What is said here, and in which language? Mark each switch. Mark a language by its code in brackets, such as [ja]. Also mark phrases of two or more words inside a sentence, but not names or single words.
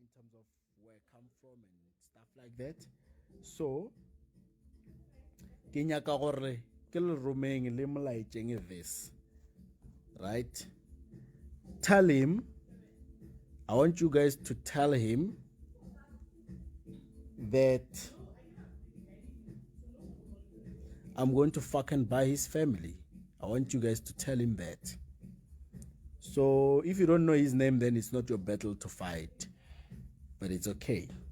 [en] terms of where I come from and stuff like that. So, [nso] ke nyaka gore ke le romeng le molaetšeng this, right? [en] Tell him, I want you guys to tell him that I'm going to fucking buy his family. I want you guys to tell him that. So if you don't know his name, then it's not your battle to fight, but it's okay.